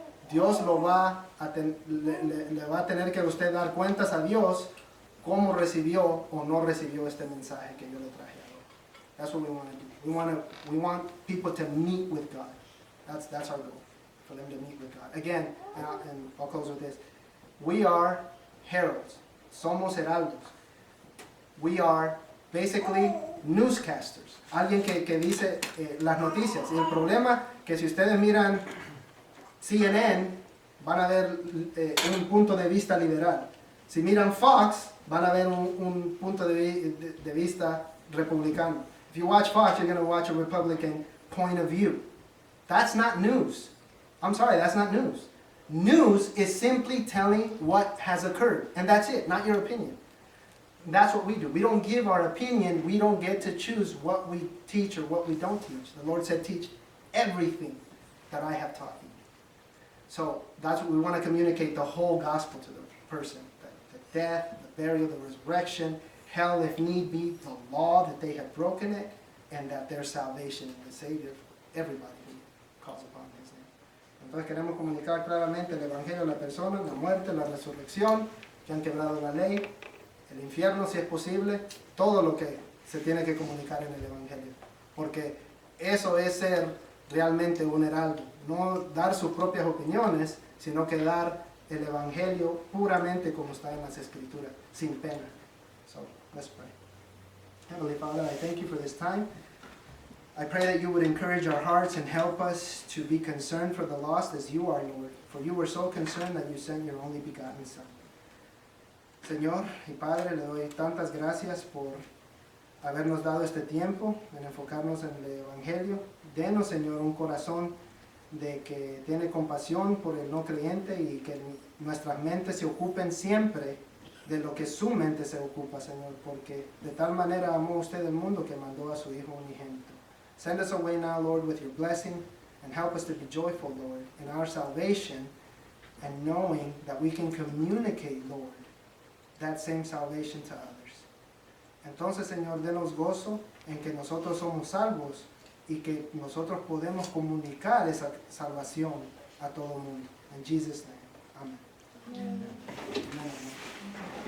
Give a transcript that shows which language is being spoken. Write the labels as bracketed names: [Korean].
[Spanish] Dios le va a tener que usted dar cuentas a Dios cómo recibió o no recibió este mensaje que yo le traje ahora. [English] That's what we want to do. We want people to meet with God. That's our goal, for them to meet with God. Again, and I'll close with this. We are heralds. [Spanish] Somos heraldos. [English] We are basically newscasters. [Spanish] Alguien que dice las noticias. Y el problema que si ustedes miran CNN, van a ver un punto de vista liberal. Si miran Fox, van a ver un punto de vista republicano. [English] If you watch Fox, you're going to watch a Republican point of view. That's not news. I'm sorry, that's not news. News is simply telling what has occurred, and that's it, not your opinion. That's what we do. We don't give our opinion. We don't get to choose what we teach or what we don't teach. The Lord said, teach everything that I have taught you. So that's what we want to communicate, the whole gospel to the person. The death, the burial, the resurrection, hell if need be, the law, that they have broken it, and that their salvation and the Savior, everybody who calls upon His name. [Spanish] Entonces queremos comunicar claramente el Evangelio a la persona, la muerte, la resurrección, que han quebrado la ley, el infierno si es posible, todo lo que se tiene que comunicar en el Evangelio. Porque eso es ser realmente un heraldo. No dar sus propias opiniones, sino que dar el Evangelio puramente como está en las Escrituras, sin pena. [English] So, let's pray. Heavenly Father, I thank you for this time. I pray that you would encourage our hearts and help us to be concerned for the lost as you are, Lord. For you were so concerned that you sent your only begotten Son. [Spanish] Señor y Padre, le doy tantas gracias por habernos dado este tiempo en enfocarnos en el Evangelio. Denos, Señor, un corazón de que tiene compasión por el no creyente y que nuestras mentes se ocupen siempre de lo que su mente se ocupa, Señor, porque de tal manera amó usted el mundo que mandó a su Hijo unigénito. [English] Send us away now, Lord, with your blessing, and help us to be joyful, Lord, in our salvation, and knowing that we can communicate, Lord, that same salvation to others. [Spanish] Entonces, Señor, denos gozo en que nosotros somos salvos y que nosotros podemos comunicar esa salvación a todo el mundo. [English] In Jesus' name, amen. Amen.